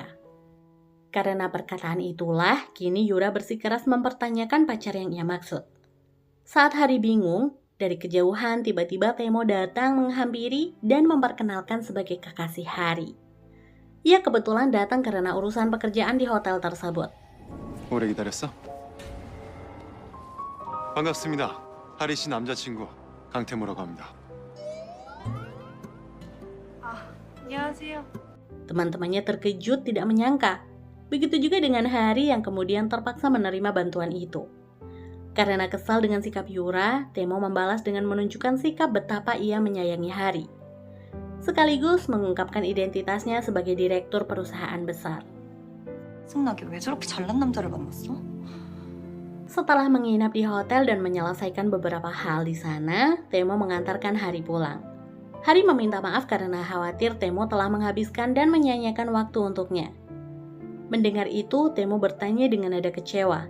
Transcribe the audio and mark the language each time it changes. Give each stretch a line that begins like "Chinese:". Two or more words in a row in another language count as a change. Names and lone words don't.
Indonesian: Karena perkataan itulah, kini Yura bersikeras mempertanyakan pacar yang ia maksud. Saat Hari bingung, dari kejauhan tiba-tiba Temo datang menghampiri dan memperkenalkan sebagai kekasih Hari. Ia kebetulan datang karena urusan pekerjaan di hotel tersebut.
Korean: 오래 기다렸어? 반갑습니다. 하리 씨 남자친구 강태모라고 합니다. 안녕하세요.
Indonesian: Teman-temannya terkejut tidak menyangka. Begitu juga dengan Hari yang kemudian terpaksa menerima bantuan itu. Karena kesal dengan sikap Yura, Temo membalas dengan menunjukkan sikap betapa ia menyayangi Hari. Sekaligus mengungkapkan identitasnya sebagai direktur perusahaan besar.
Korean: 승낙이 왜 저렇게 잘난 남자를 만났어?
Indonesian: Setelah menginap di hotel dan menyelesaikan beberapa hal di sana, Temo mengantarkan Hari pulang. Hari meminta maaf karena khawatir Temo telah menghabiskan dan menyanyiakan waktu untuknya. Mendengar itu, Temo bertanya dengan nada kecewa.